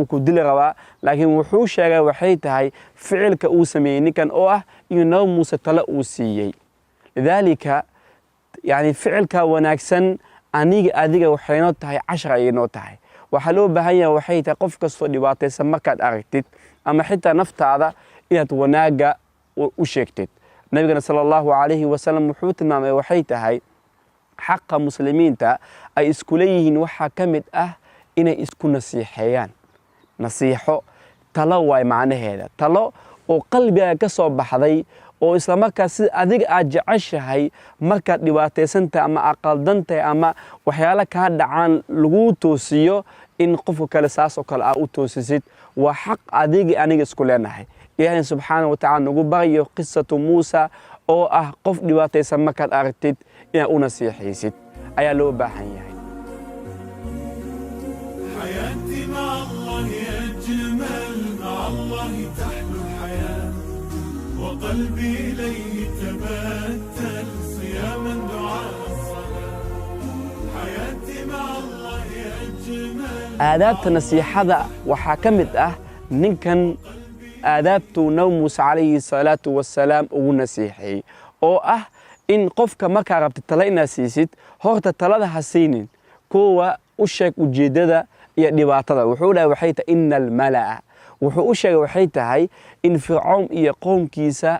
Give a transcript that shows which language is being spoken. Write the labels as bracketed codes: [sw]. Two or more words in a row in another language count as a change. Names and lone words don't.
[so] ku dili rabaa laakiin wuxuu sheegay waxay tahay ficilka uu sameeyay ninkan oo ah inuu nabi muuse tala uu siiyay lidaalika yani ficilka wanaagsan aniga adiga waxayno tahay 10 ayayno tahay waxa loo baahan yahay waxay tahay qof kasto dhibaataysan markaad aragtid ama xitaa naftaada inaad wanaaga u sheegtid nabigana [ar] صلى الله عليه وسلم [so] wuxuu tilmaamay waxay tahay xaqa muslimiinta ay isku leeyihiin waxa kamid ah inay isku nasiixeeyaan nasiixo talo way macnaheeda talo oo qalbiga ka soo baxday oo isla markaas si adiga aad jeceshahay markaad dhibaataysantahay ama aqaldantahay ama waxyaalo ka dhacaan lagu toosiyo in qofka kale saas oo kale aad u toosisid waa xaq adiga aniga isku leenahay ilaahay [ar] سبحانه وتعالى [so] nagu barayo qissatu Muusa oo ah qof dhibaataysan markaad aragtid inaad u nasiixaysid ayaa loo baahan yahay [ar] حياتي مع الله أجمل مع الله تحلو الحياة وقلبي إليه تبتل صياما دعاء الصلاة حياتي مع الله أجمل [so] aadaabta nasiixada waxa kamid ah ninkan aadaabtu nabi Muuse [ar] عليه الصلاة والسلام [so] ugu nasiixay oo ah in qofka marka rabtid tala inaad siisid horta talada hasiinin kuwa u sheeg ujeedada iyo dhibaatada wuxuu dhahay waxay tahay [ar] إن الملأ [so] wuxuu u sheegay waxay tahay in fircoon iyo qoomkiisa